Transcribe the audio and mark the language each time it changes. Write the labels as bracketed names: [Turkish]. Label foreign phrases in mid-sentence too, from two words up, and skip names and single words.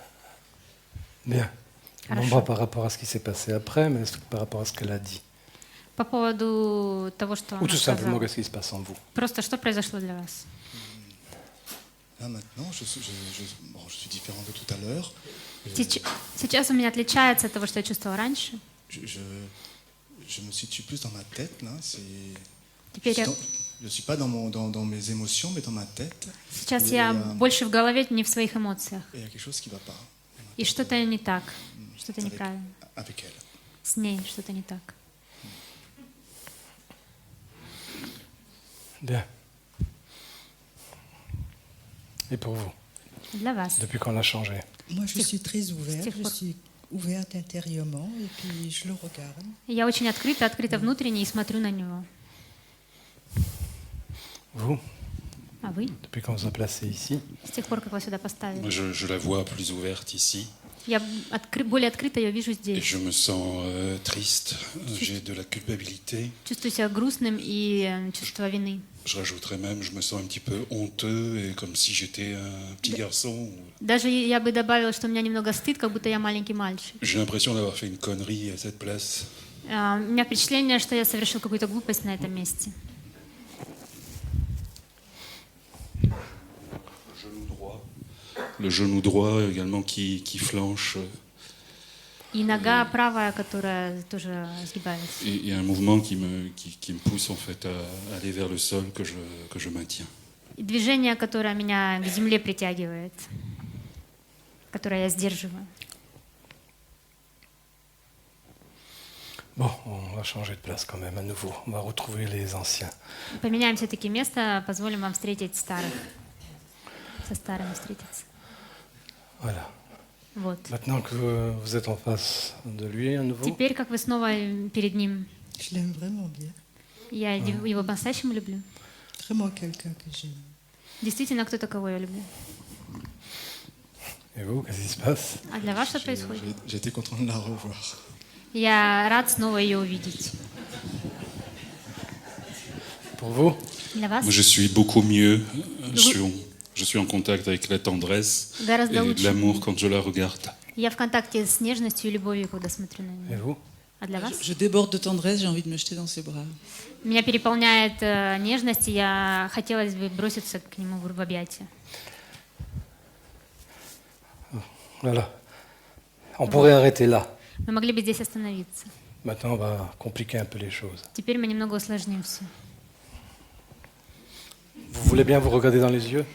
[French] Bien. Non [Russian] Хорошо. [French] pas par rapport à ce qui s'est passé après, mais par rapport à ce qu'elle a dit. [Russian] По По поводу того, что [French] Ou [Russian] он [French] tout simplement, [Russian] сказал. [French] qu'est-ce qui se passe en vous? [Russian] Просто что произошло для вас? [French] Là maintenant, bon, je suis différent de tout à l'heure. [Russian] Сейчас у меня отличается от того, что я чувствовала раньше. [French] Je me situe plus dans ma tête là. [Russian] Теперь [French] Je suis pas dans mes émotions, mais dans ma tête. [Russian] сейчас [French] Et, [Russian] я больше в голове, не в своих эмоциях. [French] et il y a quelque chose qui va pas. [Russian] И что-то не так, что-то неправильно. [French] Avec elle. [Russian] С ней что-то не так. [French] Bien. Et pour vous, [Russian] Для вас. [French] depuis qu'on a changé? Moi, je suis très ouverte, [Russian] Стих [French] je [Russian] пор. [French] suis ouverte intérieurement et puis je le regarde. [Russian] Я очень открыта внутренне и смотрю на него. [French] Vous, [Russian] А вы? [French] depuis qu'on vous a placé ici? [Russian] С тех пор, как вас сюда [French] Moi, [Russian] поставили. [French] je la vois plus ouverte ici. [Russian] Я более открыто ее вижу [French] Et [Russian] здесь. [French] je me sens triste. J'ai de la culpabilité. [Russian] Чувствую себя грустным и чувство вины. [French] Je rajouterais même, je me sens un petit peu honteux et comme si j'étais un petit garçon. [Russian] Даже я бы добавила, что у меня немного стыд, как будто я маленький мальчик. [French] J'ai l'impression d'avoir fait une connerie à cette place. [Russian] У меня впечатление, что я совершил какую-то глупость на этом месте. [French] Le genou droit également qui flanche. [Russian] И нога правая, которая тоже сгибается. [French] Et il y a un mouvement qui me pousse en fait à aller vers le sol que je maintiens. [Russian] И движение, которое меня к земле притягивает, которое я сдерживаю. [French] Bon, on va changer de place quand même à nouveau. On va retrouver les anciens. [Russian] Поменяем все-таки место, позволим вам встретить старых. Со старыми встретиться. [French] Voilà. [Russian] Вот. [French] Maintenant que vous êtes en face de lui à nouveau, [Russian] Теперь, как вы снова перед ним, [French] Je l'aime vraiment bien. [Russian] я его по-настоящему люблю. [French] Vraiment quelqu'un que j'aime. [Russian] Действительно, кто-то, кого я люблю. [French] et vous, qu'est-ce qui se passe? [Russian] А для вас что происходит? [French] J'étais content de la revoir. [Russian] Я рад снова ее увидеть. [French] Pour vous? [Russian] Для вас [French] Moi, je suis beaucoup mieux. Je suis en contact avec la tendresse [Russian] гораздо [French] et [Russian] лучше. [French] l'amour quand je la regarde. [Russian] Я в контакте с нежностью и любовью, когда смотрю на [French] Et [Russian] нее. [French] vous? [Russian] А для вас? [French] Je déborde de tendresse, j'ai envie de me jeter dans ses bras. [Russian] Меня переполняет нежность, и я хотелось бы броситься к нему в объятия. [French] Voilà. On pourrait arrêter là. [Russian] Мы могли бы здесь остановиться. [French] Maintenant, on va compliquer un peu les choses. [Russian] Теперь мы немного усложним все. [French] Vous voulez bien vous regarder dans les yeux?